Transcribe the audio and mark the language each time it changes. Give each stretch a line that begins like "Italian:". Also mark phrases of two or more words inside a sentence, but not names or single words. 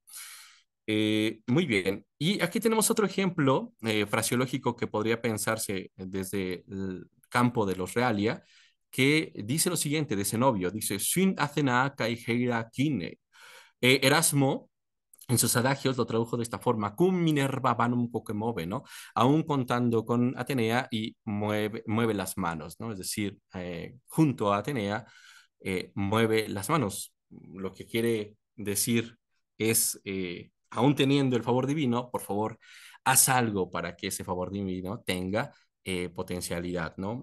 Spanish: Muy bien. Y aquí tenemos otro ejemplo fraseológico que podría pensarse desde el campo de los realia, que dice lo siguiente de Zenobio, dice,
Greek: Σὺν Ἀθηνᾷ καὶ χεῖρα κίνει.
Spanish: Erasmo en sus adagios lo tradujo de esta forma,
Latin: cum Minerva vanum quoque move,
Spanish: ¿no? Aún contando con Atenea y mueve las manos, ¿no? Es decir, junto a Atenea, mueve las manos. Lo que quiere decir es, aún teniendo el favor divino, por favor, haz algo para que ese favor divino tenga potencialidad, ¿no?